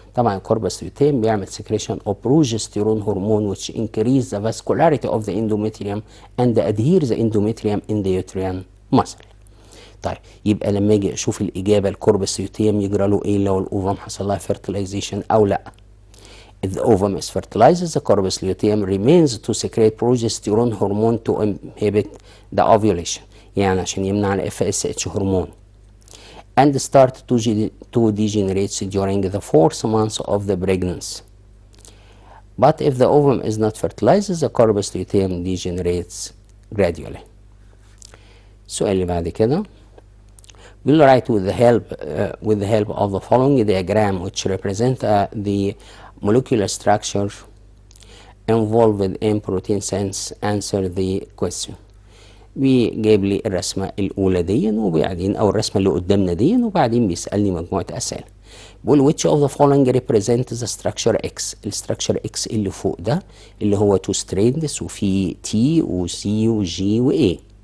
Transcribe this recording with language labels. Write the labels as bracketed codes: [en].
[ar] طبعا الكوربس [en] luteum بيعمل secretion of progesterone hormone which increase the vascularity of the endometrium and adhere the endometrium in the uterine muscle. [ar] طيب يبقى لما اجي اشوف الاجابه الكوربس ليوتيم يجرى له ايه لو الاوفم حصل لها fertilization او لا؟ [en] If the ovum is fertilized, the corpus luteum remains to secrete progesterone hormone to inhibit the ovulation، [ar] يعني عشان يمنع ال FSH هرمون. [en] And start to degenerate during the 4th month of the pregnancy. But if the ovum is not fertilized, the corpus luteum degenerates gradually. [ar] السؤال اللي بعد كده [en] we'll write with the help of the following diagram which represent the molecular structure involved in protein sense. Answer the question. [ar] بيجيب لي الرسمه الاولى دي وبعدين او الرسمه اللي قدامنا دي وبعدين بيسالني مجموعه اسئله. بيقول [en] which of the following represent the structure X. [ar] الستراكشر X اللي فوق ده اللي هو 2 strands وفي T وC وG وA.